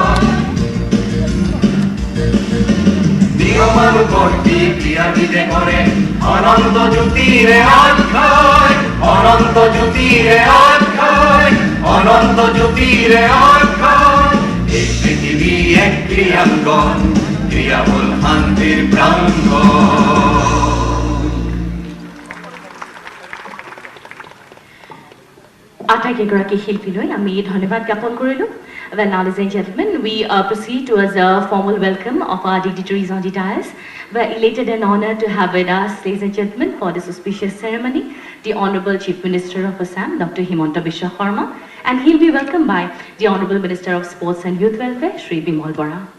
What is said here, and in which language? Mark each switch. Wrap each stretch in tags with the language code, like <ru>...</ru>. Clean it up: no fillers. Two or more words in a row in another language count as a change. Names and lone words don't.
<as>নিয়মানুবৰ্তী ক্ৰিয়াবিদে কৰে অনন্ত জ্যোতিৰে অক্ষয়, অনন্ত জ্যোতিৰে অক্ষয়, অনন্ত জ্যোতিৰে অক্ষয়। এই পৃথিৱী এক ক্রীড়াঙ্গন, ক্রিয়া হল শান্তির প্রাঙ্গন। আটাইকেইগৰাকী শিল্পীলৈ আমি ধন্যবাদ জ্ঞাপন কৰিলোঁ।</as> <en>Well, now, ladies and gentlemen, we proceed towards a formal welcome of our dignitaries on the dais. We're elated and honored to have with us, ladies and gentlemen, for this auspicious ceremony, the Honorable Chief Minister of Assam, Dr. Himanta Biswa Sharma, and he'll be welcomed by the Honorable Minister of Sports and Youth Welfare, Shri Bimal Bora.</en>